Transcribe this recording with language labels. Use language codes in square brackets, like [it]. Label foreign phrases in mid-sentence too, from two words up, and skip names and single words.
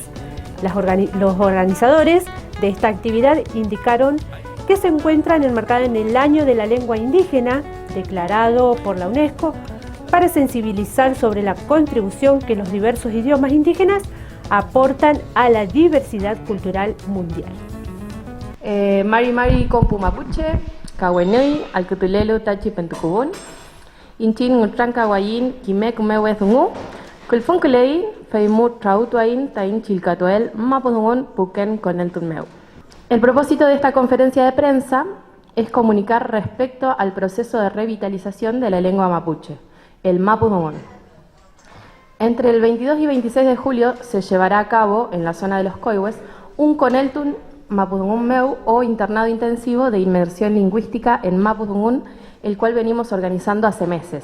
[es] Los organizadores de esta actividad indicaron que se encuentran enmarcada en el Año de la Lengua Indígena, declarado por la UNESCO, para sensibilizar sobre la contribución que los diversos idiomas indígenas aportan a la diversidad cultural mundial. [arn] Mari kompu mapuche, kawenei, alkutulelo tachi pentukubun, inchin ngutranka wayin kimek mewe zungu, kulfunkulei, feimut trautuain tain chilcatuel, mapuzungun puken [es] con el [arn] tunmeu. [es] El propósito de esta conferencia de prensa es comunicar respecto al proceso de revitalización de la lengua mapuche, el mapuzungun. Entre el 22 y 26 de julio se llevará a cabo en la zona de los Coihues un Coneltun Mapuzungún Meu o internado intensivo de inmersión lingüística en Mapuzungún, el cual venimos organizando hace meses.